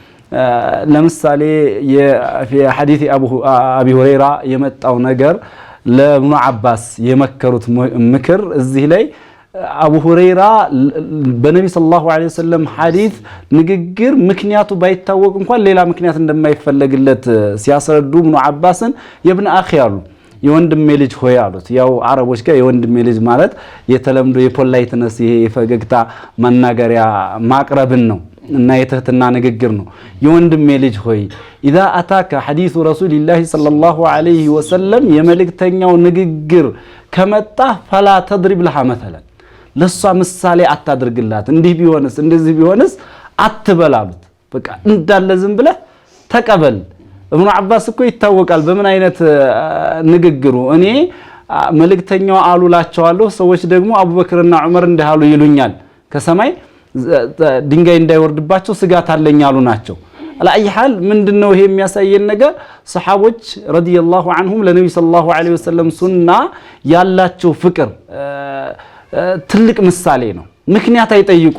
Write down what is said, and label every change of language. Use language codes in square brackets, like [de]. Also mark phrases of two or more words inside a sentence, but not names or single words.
[am] ለምሳሌ የሐዲስ አቢ ሁረይራ የመጣው ነገር ለኢብኑ አባስ የመከሩት ምክር እዚህ ላይ አቡ ሁረይራ በነብይ [ar] صلى الله عليه وسلم [am] ሐዲስ ንግግር ምክንያቱ ባይታወቅ እንኳን ሌላ ምክንያት እንደማይፈለግለት ሲያስረዱ ኢብኑ አባስን [ar] يا ابن أخي [am] ያሉ የወንድሜ ልጅ ሆይ አሉት ያው አረቦች ጋር የወንድሜ ልጅ ማለት የተለምዶ የፖላይትነስ ይሄ የፈገግታ መናገሪያ ማቅረብን ነው እና የትህትና ንግግር ነው የወንድሜ ልጅ ሆይ [ar] اذا اتاك حديث رسول الله صلى الله عليه وسلم [am] የመልእክተኛው ንግግር ከመጣ [ar] فلا تضرب لها مثلا [am] ለሷ ምሳሌ አታድርግላት እንዲህ ቢሆንስ እንደዚህ ቢሆንስ አትበላሉት በቃ እንዳለ ዝም ብለህ ተቀበል ኢብኑ አባስ እኮ ይታወቃል በምን አይነት ንግግሩ እኔ መልእክተኛው አሉላቸዋለሁ ሰዎች ደግሞ አቡበክርና ዑመር እንደሃሉ ይሉኛል ከሰማይ ድንጋይ እንዳይወርድባቸው ስጋት አለኛሉ ናቸው [ar] على أي حال [am] ምንድነው ይሄ የሚያሳየን ነገር ሰሃቦች [ar] رضي الله عنهم [am] ለነብይ [ar] صلى الله عليه وسلم [am] ሱና ያላቸው ፍቅር ትልቅ ምሳሌ ነው ምክንያት አይጠይቁም